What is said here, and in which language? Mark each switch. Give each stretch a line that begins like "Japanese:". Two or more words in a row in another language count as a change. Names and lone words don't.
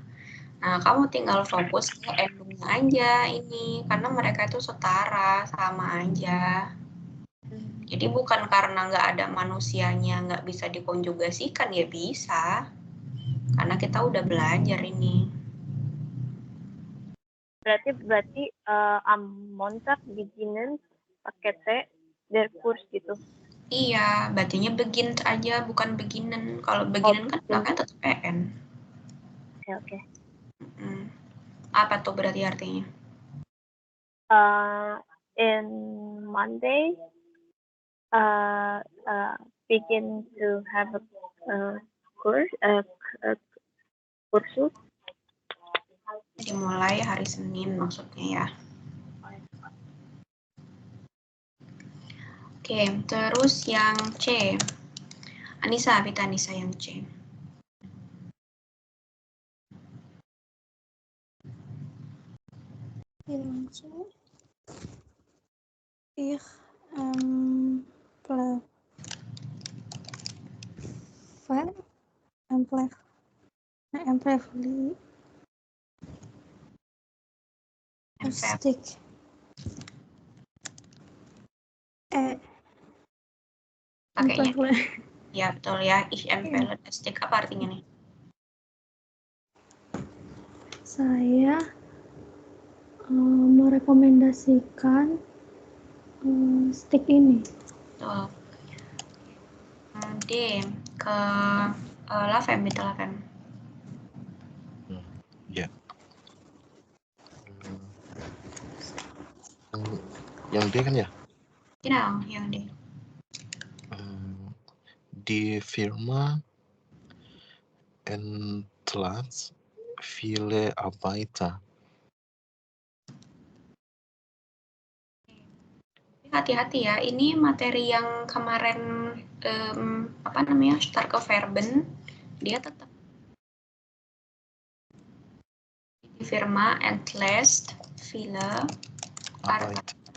Indonesian: Nah, kamu tinggal fokus ke endingnya aja ini, karena mereka itu setara, sama aja. Jadi bukan karena nggak ada manusianya nggak bisa dikonjugasikan, ya bisa. Karena kita udah belajar ini.
German: Berarti am Montag beginnen
Indonesian: pakai T
German: der Kurs gitu.
Indonesian: Iya, bacanya begin aja, bukan beginnen. Kalau beginnen kan makanya tetap EN. Oke. Apa tuh berarti artinya?
English: In Monday, begin to have a course,
Indonesian: kursus. Dimulai hari Senin maksudnya ya. Oke, terus yang C. Anissa yang C.
German: manche. Ich empfehle stick.
Indonesian: Pakainya. Empfehle. Ya, betul ya.
German: Ich empfehle das Stick.
Indonesian: Apa artinya nih? Saya merekomendasikan stick ini. Betul. D ke Lavem, itu Lavem. Ya. Yang D kan ya? Genau, yang D.
German: Die Firma entlässt viele Arbeiter.
Indonesian: Hati-hati ya, ini materi yang kemarin
German: Starke Verben,
Indonesian: dia tetap di
German: Firma entlässt viele Arbeiter.